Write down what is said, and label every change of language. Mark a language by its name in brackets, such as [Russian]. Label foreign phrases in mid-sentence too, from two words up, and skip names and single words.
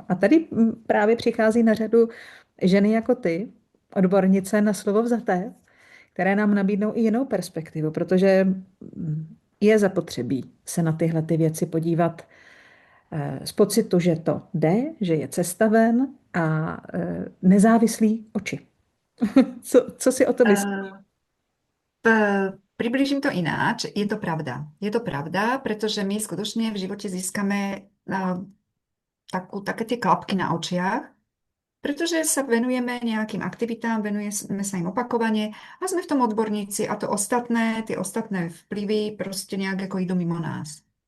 [Czech] A tady právě přichází na řadu ženy jako ty, odbornice na slovo vzaté, které nám nabídnou i jinou perspektivu, protože je zapotřebí se na tyhle ty věci podívat z pocitu, že to jde, že je cesta ven a nezávislý oči. Co si o to myslíš? [Slovak] Približím to ináč. Je to pravda. Je to pravda, pretože my skutočne v živote získame také tie klapky na očiach, pretože sa venujeme nejakým aktivitám, venujeme sa im opakovane a sme v tom odborníci a tie ostatné vplyvy proste nejak ako idú mimo nás.